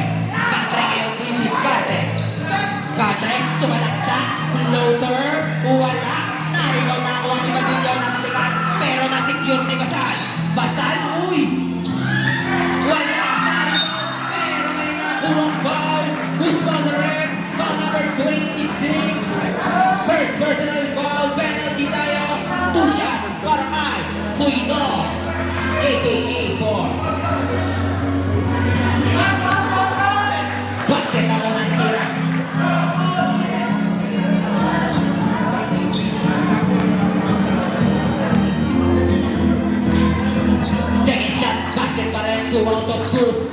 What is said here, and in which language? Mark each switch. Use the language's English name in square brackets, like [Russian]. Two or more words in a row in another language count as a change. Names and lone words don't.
[Filipino] Patrick yung diniscarte. Patrick, sumalaksak, floater, wala. Na-rebound, nakuha ni Badillo, nakatikan, pero na-secure ni Basan. Basan, uy! Wala, na-rebound, pero may nakuha foul. [English] Who's on the red? Foul number 26. First personal foul, [Filipino] penalty tayo. [English] 2 shots [Filipino] para kay Puido, a.k.a. Paul. Basket ako ng tira. [English] Second shot, [Filipino] basket pa rin, [English] 2 out of 2.